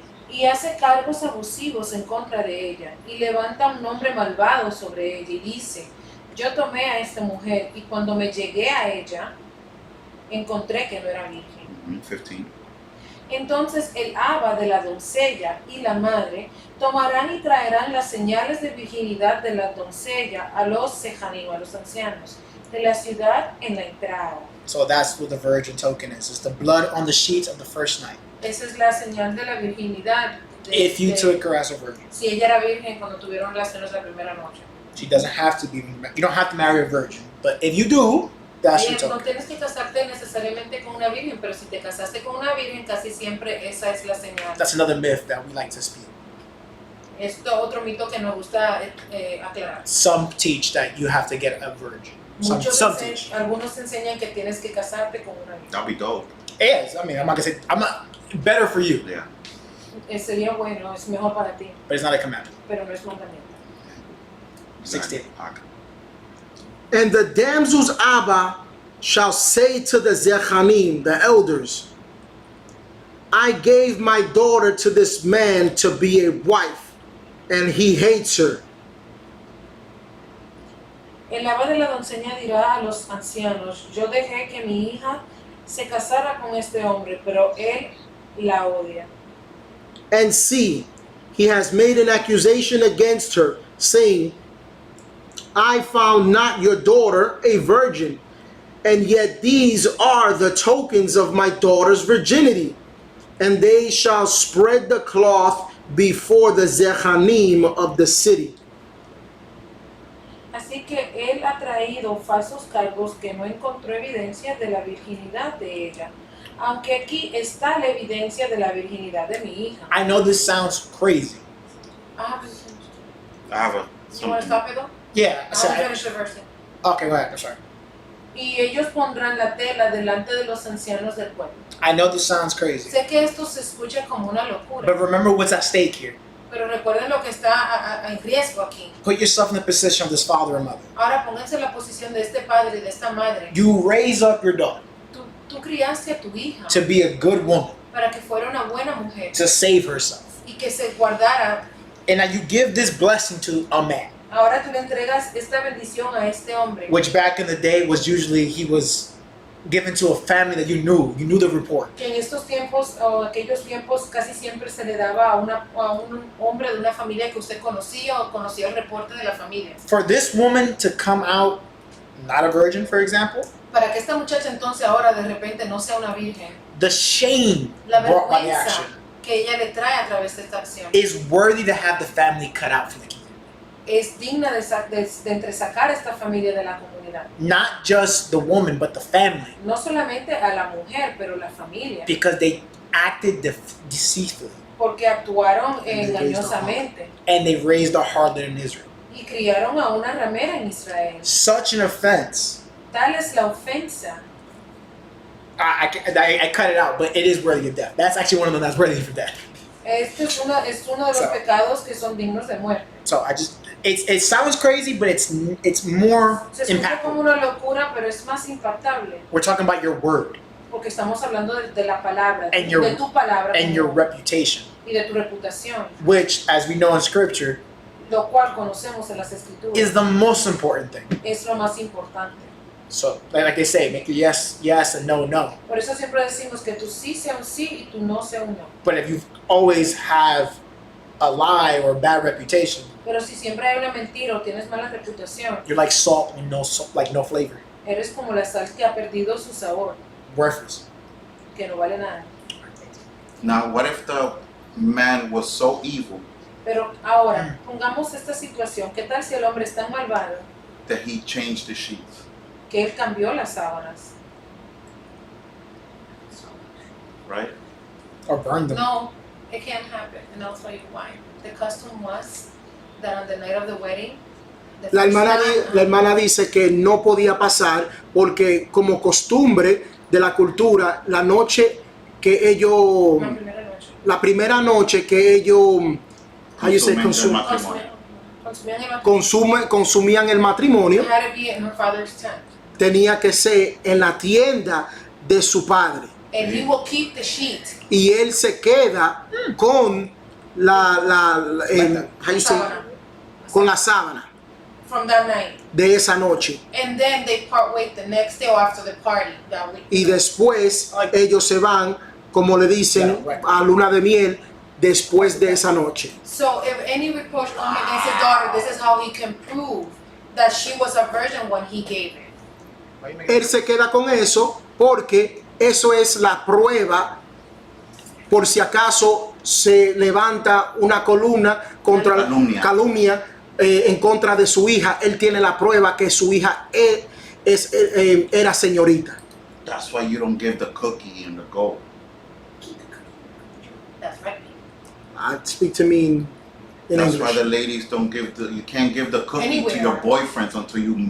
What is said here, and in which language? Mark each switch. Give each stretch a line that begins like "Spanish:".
Spanish: y hace cargos abusivos en contra de ella y levanta un nombre malvado sobre ella y dice, yo tomé a esta mujer y cuando me llegué a ella encontré que no era virgen. 15. Entonces el Abba de la doncella y la madre tomarán y traerán las señales de virginidad de la doncella a los sejanim, a los ancianos de la ciudad en la entrada.
English: So that's what the virgin token is. It's the blood on the sheets of the first night.
Spanish: Esa es la señal de la virginidad.
English: If you took her as a virgin.
Spanish: Si ella era virgen cuando tuvieron relaciones la primera noche.
English: She doesn't have to be, you don't have to marry a virgin. But if you do, that's your
Spanish: No
English: token.
Spanish: tienes que casarte necesariamente con una virgen, pero si te casaste con una virgen, casi siempre esa es la señal.
English: That's another myth that we like to speak.
Spanish: Esto otro mito que nos gusta aclarar.
English: Some teach that you have to get a virgin. Some teach.
Spanish: Algunos enseñan que tienes que casarte con una virgen.
English: That'll be dope. Yes, I mean, I'm not gonna say, I'm not, better for you, Yeah.
Spanish: Sería bueno, es mejor para ti,
English: but it's not a commandment.
Spanish: pero no es mandamiento.
English: 16. And the damsel's Abba shall say to the Zechanim, the elders, I gave my daughter to this man to be a wife, and he hates her.
Spanish: El Abba de la doncella dirá a los ancianos, yo dejé que mi hija se casara con este hombre, pero él la odia.
English: And see, he has made an accusation against her, saying, I found not your daughter a virgin, and yet these are the tokens of my daughter's virginity. And they shall spread the cloth before the zechanim of the city.
Spanish: Así que él ha traído falsos cargos que no encontró evidencia de la virginidad de ella, aunque aquí está la evidencia de la virginidad de mi hija.
English: I know this sounds crazy. Ah, I have a you want to stop it though? Yeah. I So want to finish the verse. okay, go ahead. I'm sorry.
Spanish: Y ellos pondrán la tela delante de los ancianos del pueblo.
English: I know this sounds crazy.
Spanish: Sé que esto se escucha como una locura,
English: But remember what's at stake here.
Spanish: pero recuerden lo que está en riesgo aquí.
English: Put yourself in the position of this father and mother.
Spanish: Ahora pónganse en la posición de este padre y de esta madre.
English: You raise up your daughter
Spanish: Tú criaste a tu hija
English: to be a good woman,
Spanish: para que fuera una buena mujer
English: to save herself.
Spanish: y que se guardara.
English: And now you give this blessing to a man,
Spanish: Ahora tú le entregas esta bendición a este hombre,
English: which back in the day was usually he was given to a family that you knew the report.
Spanish: que en estos tiempos o aquellos tiempos casi siempre se le daba a un hombre de una familia que usted conocía o conocía el reporte de la familia.
English: For this woman to come out not a virgin, for example,
Spanish: Para que esta muchacha entonces ahora de repente no sea una virgen,
English: the shame
Spanish: la
English: brought by the
Spanish: vergüenza
English: action
Spanish: que ella le trae a través de esta acción
English: is worthy to have the family cut out for the kingdom.
Spanish: es digna de entresacar a esta familia de la comunidad.
English: Not just the woman, but the family,
Spanish: No solamente a la mujer, pero la familia,
English: because they acted deceitfully
Spanish: porque actuaron
English: And they raised a
Spanish: engañosamente
English: and they raised a harlot in Israel.
Spanish: y criaron a una ramera en Israel.
English: Such an offense.
Spanish: Tal es la ofensa.
English: I cut it out, but it is worthy of death. That's actually one of them that's worthy for death.
Spanish: Este es uno de los
English: So-
Spanish: pecados que son dignos de muerte.
English: So it sounds crazy, but it's more
Spanish: Se escucha como una locura, pero es más impactable
English: We're talking about your word
Spanish: porque estamos hablando de la palabra,
English: And your-
Spanish: de tu palabra
English: and your reputation,
Spanish: y de tu reputación,
English: which, as we know in Scripture,
Spanish: lo cual conocemos en las escrituras.
English: is the most important thing.
Spanish: Es lo más importante.
English: So, like they say, make your yes yes and no no.
Spanish: Por eso siempre decimos que tu sí sea un sí y tu no sea un no.
English: But if you always have a lie or a bad reputation,
Spanish: Pero si siempre hay una mentira o tienes mala reputación,
English: you're like salt with no flavor,
Spanish: eres como la sal que ha perdido su sabor,
English: worthless.
Spanish: que no vale nada.
English: Now, what if the man was so evil
Spanish: Pero ahora, pongamos esta situación. ¿Qué tal si el hombre es tan malvado
English: that he changed the sheets?
Spanish: que él cambió las sábanas?
English: Right? Or burn them. No, it can't happen, and I'll tell you why. The custom was that on the night of the wedding, the
Spanish: La first hermana, man- la hermana dice que no podía pasar porque como costumbre de la cultura, la noche que ellos, la primera noche. la primera noche que ellos,
English: how you say,
Spanish: Consumen el matrimonio. Consumían el matrimonio. consumían el matrimonio,
English: It had to be in her father's tent.
Spanish: tenía que ser en la tienda de su padre.
English: And he will keep the sheet.
Spanish: Y él se queda con
English: how you say,
Spanish: Sábana. con la sábana
English: From that night.
Spanish: de esa noche.
English: And then they part ways the next day or after the party that week.
Spanish: Y después ellos se van, como le dicen, a luna de miel después de esa noche.
English: So if any reproach come against his daughter, this is how he can prove that she was a virgin when he gave it.
Spanish: Él se queda con eso porque eso es la prueba por si acaso se levanta una columna contra calumnia en contra de su hija. Él tiene la prueba que su hija era señorita.
English: That's why you don't give the cookie and the gold. That's right. Speak to me in That's English. why the ladies don't give you can't give the cookie Anywhere. to your boyfriends until you get